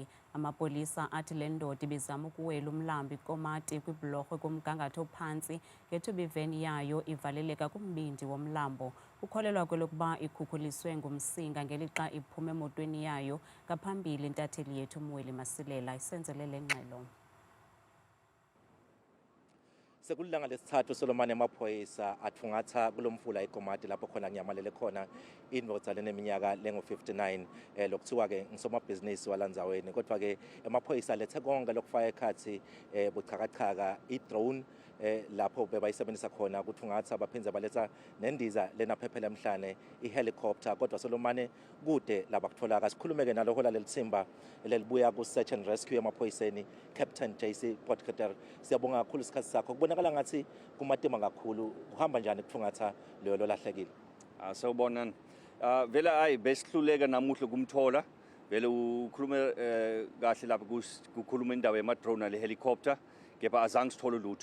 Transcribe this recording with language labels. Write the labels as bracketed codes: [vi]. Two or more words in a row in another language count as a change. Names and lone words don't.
[xh] Amapolisa athi le ndoda ibizama ukuwela umlambo iKomati kwibhulorhwe kumgangatho ophantsi ngethuba iveni yayo ivaleleka kumbindi womlambo. Ukholelwa kwelokuba ikhukhuliswe ngumsinga ngelixa iphuma emotweni yayo. Ngaphambili intatheli yethu uMweli Masilela isenzele le ngxelo. [ss] Sekulilanga lesithathu Solomon amaphoyisa athungatha kulomfula eKomati lapho khona nyamalele khona indoda leneminyaka lengu-59 lokuthiwa ke ngisomabhizinisi walandzaweni, kodwa ke amaphoyisa lethe konke lokufaka ekhathi buchakachaka i-drone lapho bebayisebenzisa khona ukuthungatha baphinze baletha nendiza lenaphephela emhlane i-helicopter. Kodwa Solomon kude laba kutholaka sikhulumeke nalo hola lelithimba lelibuya ku [en] search and rescue [ss] emaphoyiseni Captain JC Potgieter. Siyabonga kakhulu isikhathi sakho. Kubonakala ngathi kumatima kakhulu, kuhamba njani ukuthungatha leyo lahlekile? [zu] Sawubona. Vele besihluleka namuhla kumthola. Vele ukhuluma kahle lapha kukhuluma indawo yama-drone nale helicopter, kepha azange sithole lutho.